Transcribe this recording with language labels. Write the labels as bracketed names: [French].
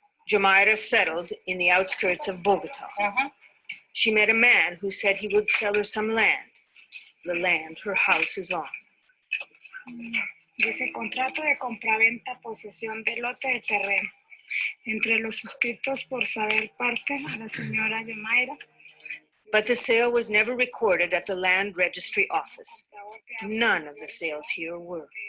[English] Jamaira settled in the outskirts of Bogota. She met a man who said he would sell her some land, the land her house is on. [Spanish] Dice contrato de compraventa, posesión de lote de terreno. Entre los suscritos por saber parte a la señora Yamaira. [English] But the sale was never recorded at the land registry office. None of the sales here were.